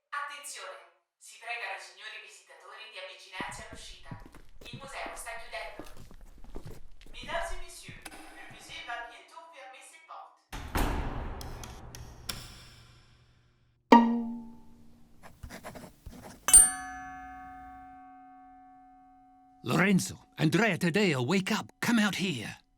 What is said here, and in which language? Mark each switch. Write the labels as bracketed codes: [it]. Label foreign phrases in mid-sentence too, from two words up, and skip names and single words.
[it] Attenzione! Si pregano i signori visitatori di avvicinarsi all'uscita. Il museo sta chiudendo. [fr] Mesdames et messieurs, le musée va bientôt fermer ses portes. [en] Lorenzo, Andrea, Taddeo, wake up. Come out here.